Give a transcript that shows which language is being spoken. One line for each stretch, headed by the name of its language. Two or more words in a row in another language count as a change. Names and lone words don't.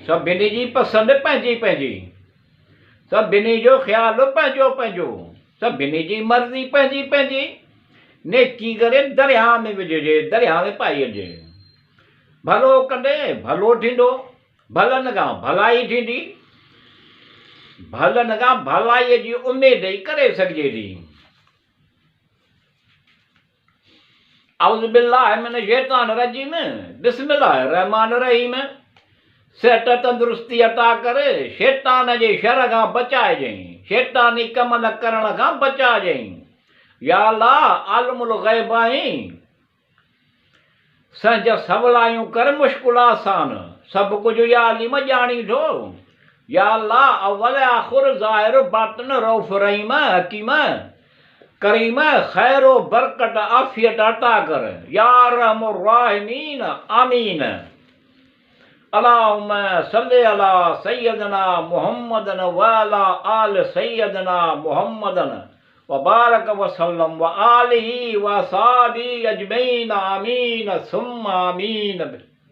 Sindhi: सभिनी जी पसंदि पंहिंजी पंहिंजी, सभिनी जो ख़्यालु पंहिंजो पंहिंजो, सभिनी जी मर्ज़ी पंहिंजी पंहिंजी। नेकी करे दरिया में विझिजे, दरिया में पाइजे। भलो कंदे भलो थींदो, भलनि खां भलाई थींदी, भलनि खां भलाईअ जी उमेद ई करे सघिजे थी।
Arabic: أعوذ بالله من شيطان رجيم، بسم الله رحمن رحيم.
Sindhi: सेहत तंदुरुस्ती अता करे, शैतान जे शर खां बचाइजांइ, शैतानी कम न करण खां बचाइजांइ।
Arabic: يا الله عالم الغيب
Sindhi: आहीं, संज सवलायूं कर मुश्किल आसान, सभु कुझु
Arabic: يا عليم
Sindhi: ॼाणी थो,
Arabic: يا الله أول آخر ظاهر باطن رؤوف رحيم حكيم كريم
Sindhi: खैर व बरकत आफियत अता कर
Arabic: يا أرحم الراحمين آمين. اللهم صل على سيدنا محمد وعلى آل سيدنا محمد وبارك وسلم وآله وصحبه أجمعين آمين ثم آمين.